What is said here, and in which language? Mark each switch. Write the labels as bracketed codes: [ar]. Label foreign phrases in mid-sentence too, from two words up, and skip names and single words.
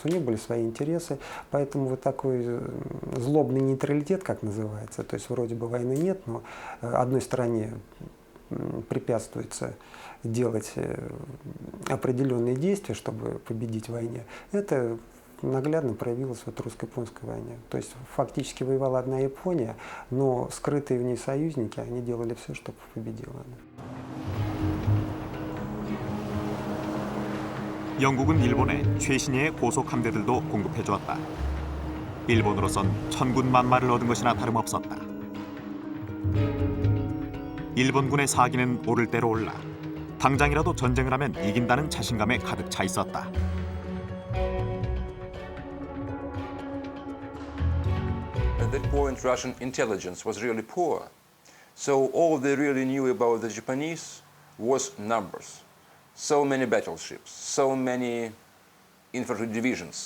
[ru] У них были свои интересы, поэтому вот такой злобный нейтралитет, как называется, то есть вроде бы войны нет, но одной стороне препятствуется делать определенные действия, чтобы победить в войне. Это наглядно проявилось в русско-японской войне. То есть фактически воевала одна Япония, но скрытые в ней союзники, они делали все, чтобы победила она. [ko] 영국은 일본에 최신의 고속 함대들도 공급해 주었다. 일본으로선 천군만마를 얻은 것이나 다름없었다. 일본군의 사기는 오를 대로 올라 당장이라도 전쟁을 하면 이긴다는 자신감에 가득 차 있었다. [en] At that point, Russian intelligence was really poor. So all they really knew about the Japanese was numbers. So many battleships, so many infantry divisions.